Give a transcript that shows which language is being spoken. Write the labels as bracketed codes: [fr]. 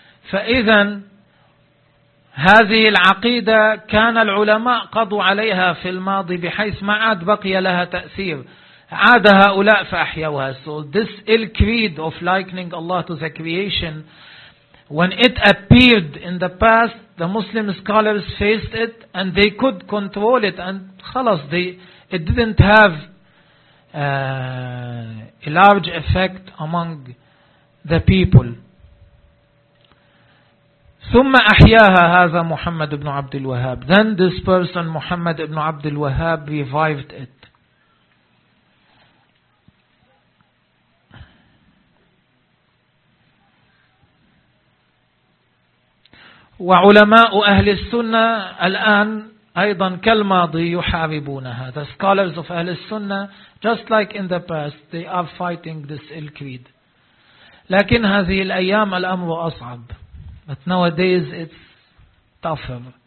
[ar] فإذن هذه العقيدة كان العلماء قضوا عليها في الماضي بحيث ما عاد بقي لها تأثير. عاد هؤلاء فأحيوها. [en] So this ill creed of likening Allah to the creation, when it appeared in the past, the Muslim scholars faced it and they could control it, and خلاص it didn't have a large effect among the people. [ar] ثم أحياها هذا محمد بن عبد الوهاب. [en] Then this person محمد بن عبد الوهاب revived it. [ar] وعلماء أهل السنة الآن أيضا كالماضي يحاربونها. [en] The scholars of أهل السنة, just like in the past, they are fighting this ill creed. [ar] لكن هذه الأيام الأمر أصعب. [en] But nowadays it's tougher.